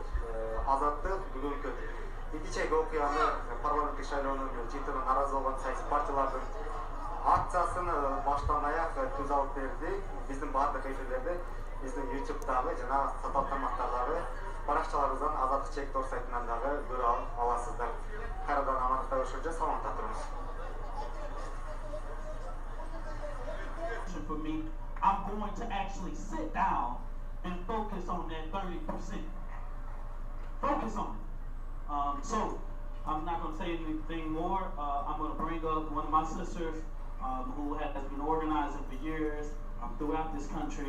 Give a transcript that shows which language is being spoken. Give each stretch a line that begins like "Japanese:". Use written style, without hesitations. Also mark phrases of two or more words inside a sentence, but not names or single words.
Kyrgyz: Азаттык бүгүнкү эки чек окуяны парламенттик шайлоонун жыйынтынан нааразы болгон саясий партиялардын акциясын баштан аяк түз алып берди. Биздин баардык эфирлерде, биздин YouTube'дагы жана сатылган тармактардагы паракчаларыбыздан Азаттык чек.org сайтынан дагы көрө аласыздар. Кайрадан амандыкта көрүшкөнчө саламатта туруңуз.
English: For me, I'm going to actually sit down and focus on that 30%. Focus on it. So I'm not going to say anything more. I'm going to bring up one of my sisters who has been organizing for years throughout this country.